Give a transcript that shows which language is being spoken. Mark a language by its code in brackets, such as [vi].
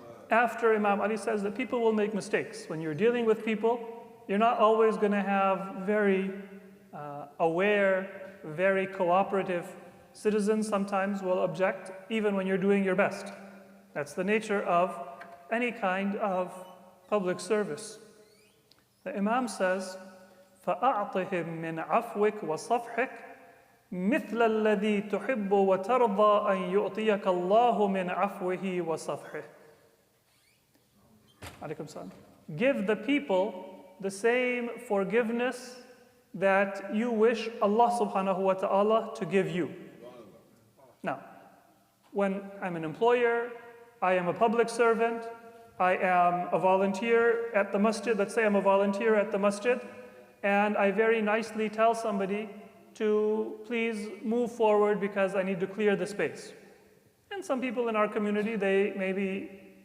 [en] After Imam Ali says that people will make mistakes. When you're dealing with people, you're not always going to have very aware, very cooperative citizens. Sometimes will object, even when you're doing your best. That's the nature of any kind of public service. The Imam says, [ar] فَأَعْطِهِمْ مِنْ عَفْوِكَ وَصَفْحِكَ مِثْلَ الَّذِي تُحِبُّ وَتَرْضَى أَنْ يُؤْتِيَكَ اللَّهُ مِنْ عَفْوِهِ وَصَفْحِهِ. Alaikum salam. [en] Give the people the same forgiveness that you wish Allah subhanahu wa ta'ala to give you. Now, when I'm an employer, I am a public servant, I am a volunteer at the masjid, let's say I'm a volunteer at the masjid, and I very nicely tell somebody to please move forward because I need to clear the space. And some people in our community, they maybe